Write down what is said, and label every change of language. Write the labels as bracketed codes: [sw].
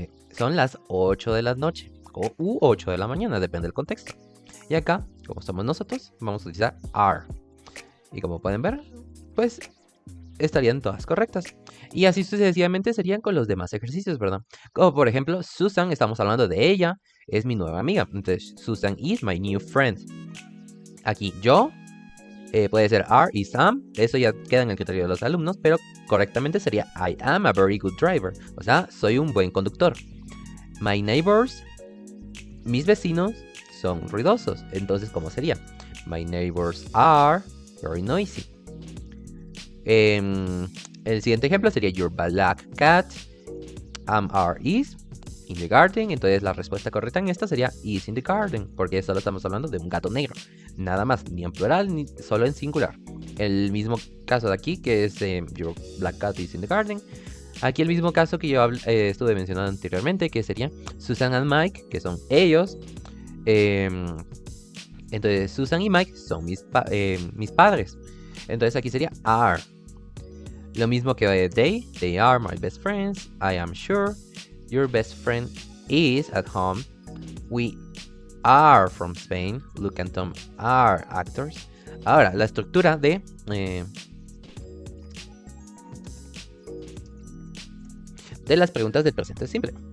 [es] Son las 8 de la noche u 8 de la mañana, depende del contexto. Y acá, como estamos nosotros, vamos a utilizar are. Y como pueden ver, pues estarían todas correctas. Y así sucesivamente serían con los demás ejercicios, ¿verdad? Como por ejemplo, Susan, estamos hablando de ella, es mi nueva amiga. [en] Entonces, Susan is my new friend. [es] Aquí yo, puede ser are, is, am. Eso ya queda en el criterio de los alumnos, pero correctamente sería [en] I am a very good driver. [es] O sea, soy un buen conductor. [en] My neighbors, [es] mis vecinos, son ruidosos. Entonces, ¿cómo sería? [en] My neighbors are very noisy. [es] El siguiente ejemplo sería [en] your black cat are is in the garden. [es] Entonces la respuesta correcta en esta sería [en] is in the garden, [es] porque solo estamos hablando de un gato negro, nada más, ni en plural ni solo en singular. El mismo caso de aquí, que es [en] your black cat is in the garden. [es] Aquí el mismo caso que yo estuve mencionando anteriormente, que sería Susan and Mike, que son ellos. Entonces Susan y Mike son mis padres. Entonces aquí sería are. Lo mismo que [en] they are my best friends, I am sure, your best friend is at home, we are from Spain, Luke and Tom are actors. [es] Ahora, la estructura de las preguntas del presente simple.